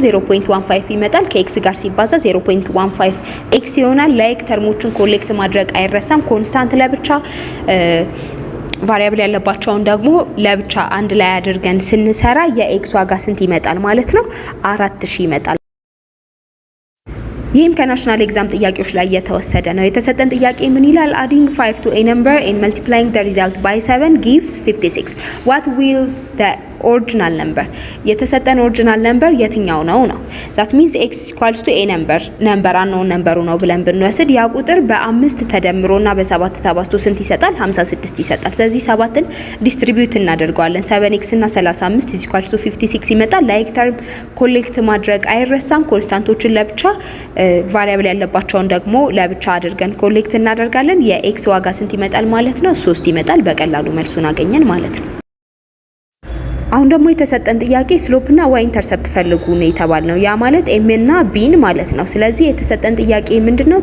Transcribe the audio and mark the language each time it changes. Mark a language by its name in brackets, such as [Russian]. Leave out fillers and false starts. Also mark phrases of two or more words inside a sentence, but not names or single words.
[Amharic] 0.15 ይመጣል። ከኤክስ ጋር ሲባዛ 0.15 ኤክስ ይሆናል። [English] like terms [Amharic] ኮሌክት ማድረግ አይረሳም። ኮንስታንት ለብቻ ቫሪያብል ያለባቸውን ደግሞ ለብቻ አንድ ላይ አድርገን ስንሰራ የኤክስ ዋጋ ስንት ይመጣል ማለት ነው? 4000 ይመጣል። ይህም ከናሽናል ኤግዛም ጥያቄዎች ላይ የተወሰደ ነው። የተሰጠን ጥያቄ ምን ይላል? [English] adding 5 to a number and multiplying the result by 7 gives 56. What will the original number? [Amharic] የተሰጠን [English] original number [Amharic] የትኛው ነው? [English] that means x equals to a number unknown number [Amharic] ነው ብለን ብንወስድ ያ ቁጥር በ5 ተደምሮና በ7 ተባዝቶ ስንት ይሰጣል? 56 ይሰጣል። ስለዚህ 7ን ዲስትሪቢዩት እናደርገዋለን። 7x እና 35 [English] is equals to [Amharic] 56 ይመጣል። [English] like term [Amharic] ኮሌክት ማድረግ አይረሳም። ኮንስታንቶችን ለብቻ ቫሪያብል ያለባቸውን ደግሞ ለብቻ አድርገን ኮሌክት እናደርጋለን። የኤክስ ዋጋ ስንት ይመጣል ማለት ነው? 3 ይመጣል። በቀላሉ መልሱን አገኘን ማለት ነው። አሁን ደግሞ የተሰጠን ጥያቄ ስሎፕ እና [English] y intercept [Amharic] ፈልጉ ነው የተባልነው። ያ ማለት ኤም እና ቢን ማለት ነው። ስለዚህ የተሰጠን ጥያቄ ምንድነው?